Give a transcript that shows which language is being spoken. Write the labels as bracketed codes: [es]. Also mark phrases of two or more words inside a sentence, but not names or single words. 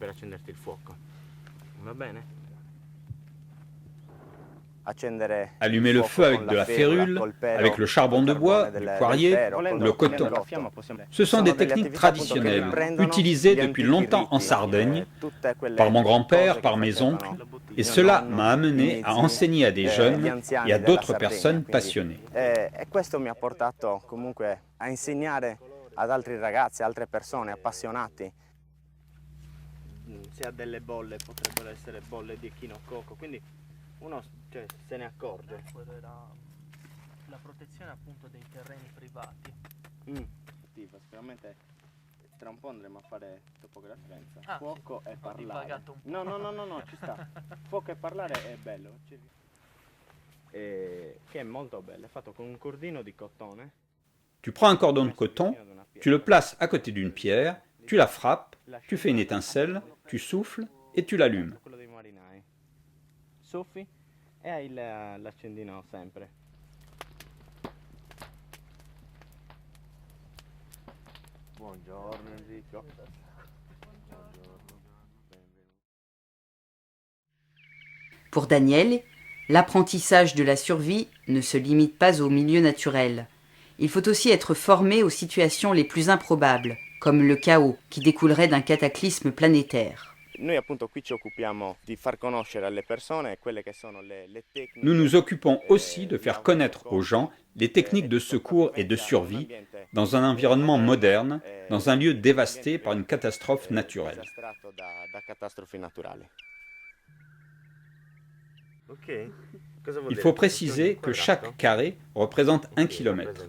[fr] Allumer le feu avec de la férule, avec le charbon de bois, du poirier, le coton. Ce sont des techniques traditionnelles, utilisées depuis longtemps en Sardaigne, par mon grand-père, par mes oncles, et cela m'a amené à enseigner à des jeunes et à d'autres personnes passionnées. [it] Questo mi ha portato comunque a insegnare ad altri ragazzi, altre persone appassionati. Se ha delle bolle potrebbero essere bolle di echinococco, quindi uno se ne accorge. Quello era la protezione appunto dei terreni privati. Sicuramente tra un po' andremo a fare topografia. Ah, Fuoco sì. e Ho parlare. divagato un po'. No, ci sta. Fuoco e parlare è bello. Che è molto bello, è fatto con un cordino di cotone. [fr] Tu prends un cordon de coton, tu le places à côté d'une pierre, tu la frappes, tu fais une étincelle, tu souffles et tu l'allumes. [it] Quello dei marinai. Soffi e hai l'accendino sempre. Buongiorno Enrico. [fr] Pour Daniel, l'apprentissage de la survie ne se limite pas au milieu naturel. Il faut aussi être formé aux situations les plus improbables, comme le chaos qui découlerait d'un cataclysme planétaire. [it] Noi appunto qui ci occupiamo di far conoscere alle persone quelle che sono le tecniche. [fr] Nous nous occupons aussi de faire connaître aux gens les techniques de secours et de survie dans un environnement moderne, dans un lieu dévasté par une catastrophe naturelle. Il faut préciser que chaque carré représente 1 kilomètre.